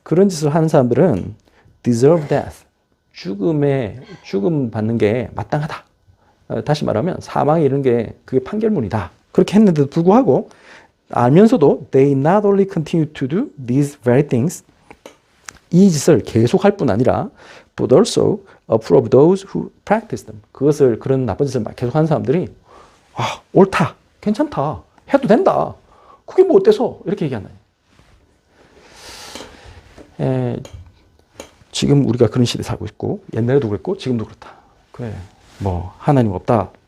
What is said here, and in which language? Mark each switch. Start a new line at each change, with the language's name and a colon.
Korean: 그런 짓을 하는 사람들은
English: deserve death.
Korean: 죽음 받는 게 마땅하다. 다시 말하면 사망에 이르는 게 그게 판결문이다. 그렇게 했는데도 불구하고 알면서도
English: they not only continue to do these very things.
Korean: 이 짓을 계속할 뿐 아니라
English: but also approve those who practice them.
Korean: 그런 나쁜 짓을 계속하는 사람들이 옳다, 괜찮다, 해도 된다. 그게 뭐 어때서? 이렇게 얘기하나요? 지금 우리가 그런 시대에 살고 있고 옛날에도 그랬고 지금도 그렇다. 그래, 뭐 하나님 없다